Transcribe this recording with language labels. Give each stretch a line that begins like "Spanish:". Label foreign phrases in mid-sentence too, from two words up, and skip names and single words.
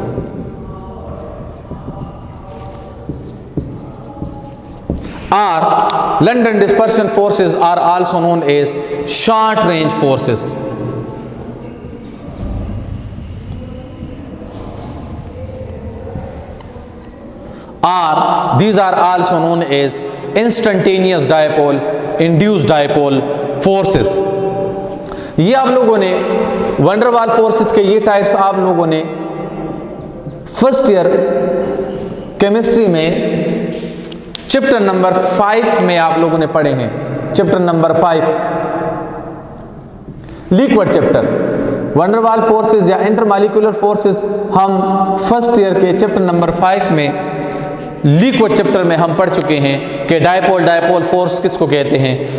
English: London dispersion forces are also known as short range forces. These are also known as instantaneous dipole, induced dipole forces.
Hindi: ये आप लोगों ने
English: van der Waals forces
Hindi: के ये टाइप्स आप लोगों ने
English: first year chemistry
Hindi: में
English: chapter number 5
Hindi: में आप लोगों ने पढ़े हैं।
English: chapter number 5 liquid chapter van der Waals forces
Hindi: या
English: intermolecular forces
Hindi: हम
English: first year
Hindi: के
English: chapter number 5
Hindi: में
English: liquid chapter
Hindi: में हम पढ़ चुके हैं कि
English: dipole force
Hindi: किसको कहते हैं?